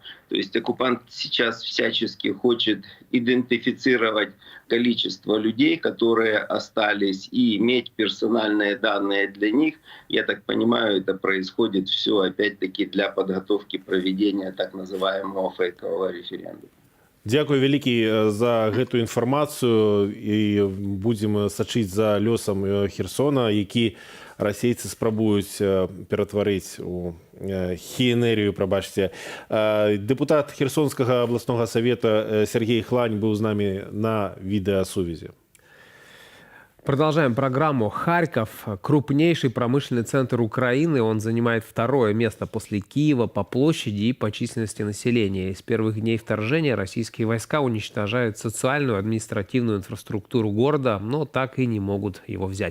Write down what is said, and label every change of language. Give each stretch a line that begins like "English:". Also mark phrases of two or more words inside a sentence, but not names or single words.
Russian: То есть оккупант сейчас всячески хочет идентифицировать количество людей, которые остались, и иметь персональные данные для них. Я так понимаю, это происходит все опять-таки для подготовки проведения так называемого фейкового референдума.
Belarusian: Дякую вялікі за гэту інфармацыю і будзем сачыць за лёсам Херсона, які расейцы спрабуюць ператварыць у хіенерію, прабачце. Дэпутат Херсонскага абласнога савета Сергей Хлань быў з намі на відэасувязі.
Russian: Продолжаем программу. Харьков – крупнейший промышленный центр Украины. Он занимает второе место после Киева по площади и по численности населения. И с первых дней вторжения российские войска уничтожают социальную и административную инфраструктуру города, но так и не могут его взять.